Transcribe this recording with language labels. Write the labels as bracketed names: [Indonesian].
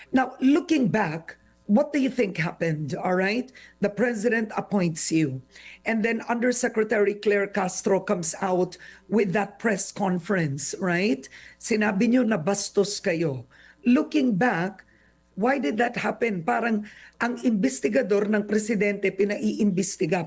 [English] Now, looking back, what do you think happened? All right? The president appoints you. And then Undersecretary Claire Castro comes out with that press conference, right? [Filipino] Sinabi niyo na bastos kayo. [English] Looking back, why did that happen? [Filipino] Parang ang investigador ng presidente pinaiimbestiga.